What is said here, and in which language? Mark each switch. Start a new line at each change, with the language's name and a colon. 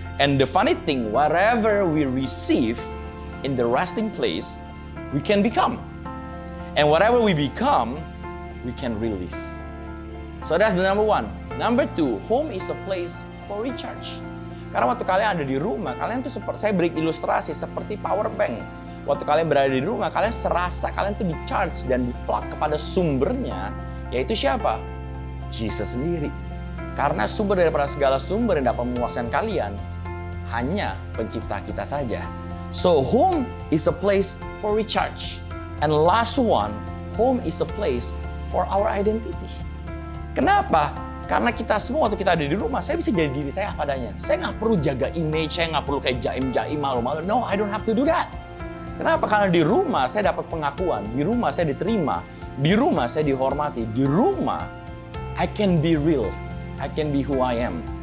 English: And the funny thing, whatever we receive in the resting place, we can become. And whatever we become, we can release. So that's the number 1. Number 2, home is a place for recharge.
Indonesian: Karena waktu kalian ada di rumah, kalian tuh seperti, saya beri ilustrasi seperti power bank. Waktu kalian berada di rumah, kalian serasa kalian tuh di-charge dan di-plug kepada sumbernya, yaitu siapa? Jesus sendiri. Karena sumber daripada segala sumber yang dapat memuaskan kalian, hanya pencipta kita saja.
English: So home is a place for recharge. And last one, home is a place for our identity.
Indonesian: Kenapa? Karena kita semua waktu kita ada di rumah, saya bisa jadi diri saya apa adanya. Saya nggak perlu jaga image, saya nggak perlu kayak jaim-jaim, malu-malu.
English: No, I don't have to do that.
Indonesian: Kenapa? Karena di rumah saya dapat pengakuan, di rumah saya diterima, di rumah saya dihormati, di rumah
English: I can be real, I can be who I am.